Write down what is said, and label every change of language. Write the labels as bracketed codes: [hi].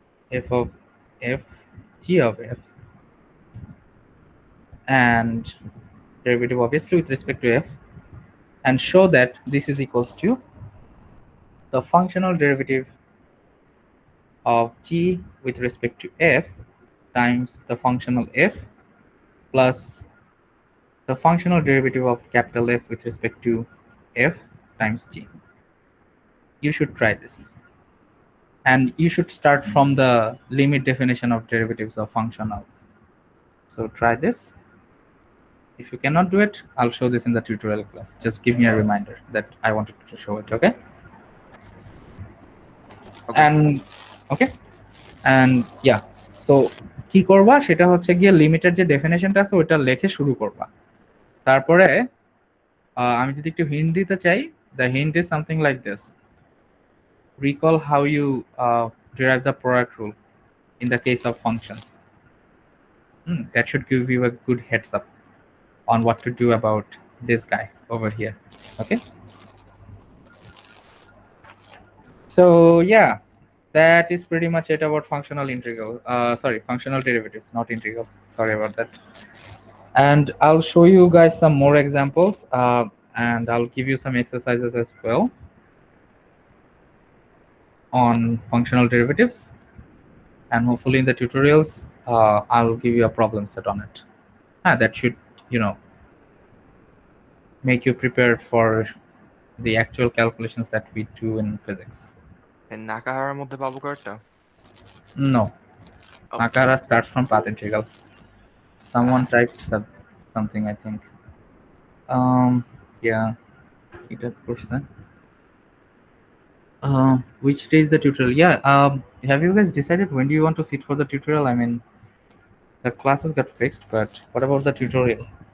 [en] f of f, g of f, and derivative obviously with respect to f, and show that this is equals to the functional derivative of g with respect to f times the functional f plus the functional derivative of capital F with respect to f times g. You should try this. And you should start from the limit definition of derivatives of functionals. So try this. If you cannot do it, I'll show this in the tutorial class. Just give me a reminder that I wanted to show it, okay? Okay. And okay, and yeah, so [bn] কি করবা সেটা হচ্ছে গিয়ে লিমিটের যে ডেফিনেশনটা আছে ওটা লিখে শুরু করবা। তারপরে আমি যদি একটু হিন্ট দিতে চাই, [en] the hint is something like this. Recall how you derive the product rule in the case of functions. That should give you a good heads up on what to do about this guy over here, okay? So yeah, that is pretty much it about functional functional derivatives, not integrals. Sorry about that. And I'll show you guys some more examples, and I'll give you some exercises as well on functional derivatives. And hopefully in the tutorials, I'll give you a problem set on it. That should, make you prepared for the actual calculations that we do in physics. [bn] And Nakahara মধ্যে পাবো কয়টা? [en] No. Oh. Nakara starts from path integral. Someone typed something, I think. Yeah, 8%. Which day is the tutorial? Yeah, have you guys decided when do you want to sit for the tutorial? I mean, the classes got fixed, but what about the tutorial?